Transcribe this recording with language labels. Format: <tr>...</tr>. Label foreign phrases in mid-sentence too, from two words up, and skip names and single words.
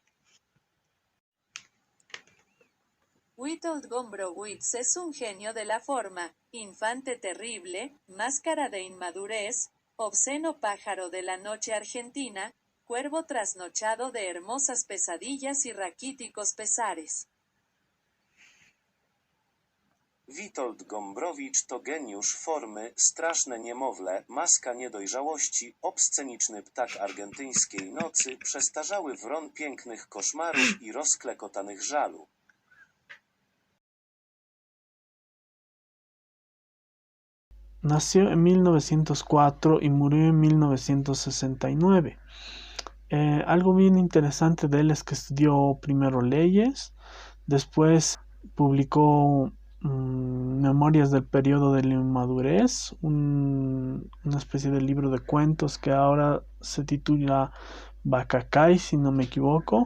<es>Witold Gombrowicz es un genio de la forma, infante terrible, máscara de inmadurez, obsceno pájaro de la noche argentina, cuervo trasnochado de hermosas pesadillas y raquíticos pesares.</es> <pl>Witold Gombrowicz to geniusz formy, straszne niemowlę, maska niedojrzałości, obsceniczny ptak argentyńskiej nocy, przestarzały wron pięknych koszmarów i rozklekotanych żalu.</pl> <es>nació en 1904 y murió en 1969. Algo bien interesante de él es que estudió primero leyes, después publicó Memorias del periodo de la inmadurez, una especie de libro de cuentos que ahora se titula Bacacay, si no me equivoco.</es>